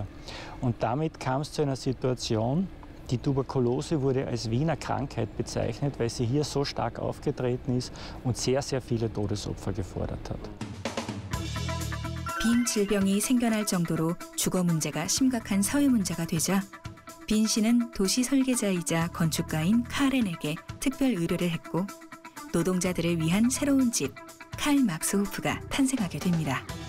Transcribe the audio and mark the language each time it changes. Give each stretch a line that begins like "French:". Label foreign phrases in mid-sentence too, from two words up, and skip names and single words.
German: Und damit kam es zu einer Situation, die Tuberkulose wurde als Wiener Krankheit bezeichnet, weil sie hier so stark aufgetreten ist und sehr, sehr viele Todesopfer gefordert hat.
Korean: 빈 질병이 생겨날 정도로 주거 문제가 심각한 사회 문제가 되자 빈 씨는 도시 설계자이자 건축가인 카렌에게 특별 의뢰를 했고 노동자들을 위한 새로운 집, 칼 막스호프가 탄생하게 됩니다.